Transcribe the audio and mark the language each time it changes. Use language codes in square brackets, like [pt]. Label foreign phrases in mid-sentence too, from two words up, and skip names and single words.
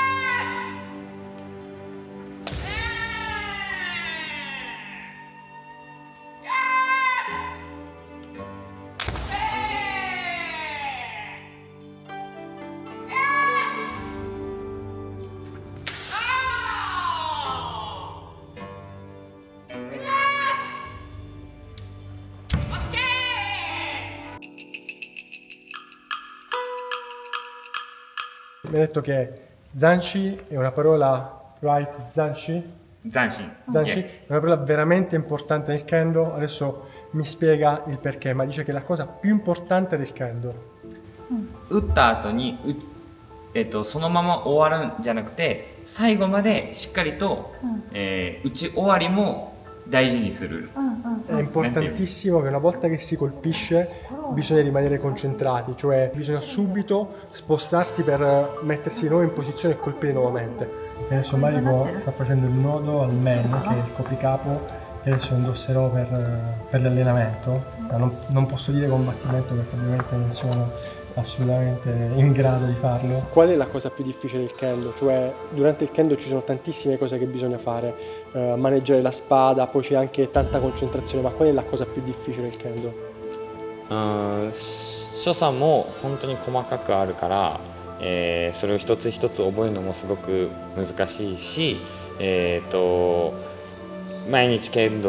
[it] Mi ha detto che Zanshi è una parola, [en] right? [it] Zanshi? [ja] 斬新 Zanshi [en] Yes. [it] è una parola veramente importante nel kendo. Adesso mi spiega il perché, ma dice che è la cosa più importante del kendo. [ja] 打った後にそのまま終わるんじゃなくて最後までしっかりと、打ち終わりも大事にする [it] È importantissimo che una volta che si colpisce bisogna rimanere concentrati, cioè bisogna subito spostarsi per mettersi di nuovo in posizione e colpire nuovamente. E adesso Mariko sta facendo il nodo al men, che è il copricapo, che adesso indosserò per l'allenamento. Ma non posso dire combattimento perché ovviamente non sono assolutamente in grado di farlo. Qual è la cosa più difficile del kendo? Cioè durante il kendo ci sono tantissime cose che bisogna fare, maneggiare la spada, poi c'è anche tanta concentrazione, ma qual è la cosa più difficile del kendo? [ja] 所作も本当に細かくあるから、それを一つ一つ覚えるのもすごく難しいし、毎日剣